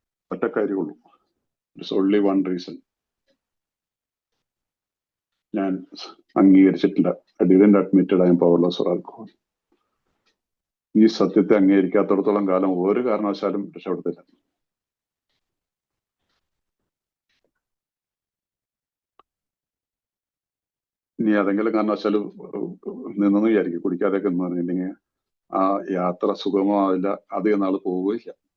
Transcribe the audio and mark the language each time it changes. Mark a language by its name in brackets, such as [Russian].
[Malayalam] ഒറ്റ കാര്യമുള്ളൂ, [English] It's only one reason. [Malayalam] ഞാൻ അംഗീകരിച്ചിട്ടില്ല. [English] I didn't admit I am powerless or alcohol. [Malayalam] ഈ സത്യത്തെ അംഗീകരിക്കാത്തടത്തോളം കാലം ഒരു കാരണവശാലും രക്ഷപ്പെടത്തില്ല. ഇനി ഏതെങ്കിലും കാരണവശാലും നിന്നു വിചാരിക്കും, കുടിക്കാതെയൊക്കെ എന്ന് പറഞ്ഞിട്ടുണ്ടെങ്കിൽ ആ യാത്ര സുഗമമാവില്ല, അധികം നാൾ പോവുകയില്ല.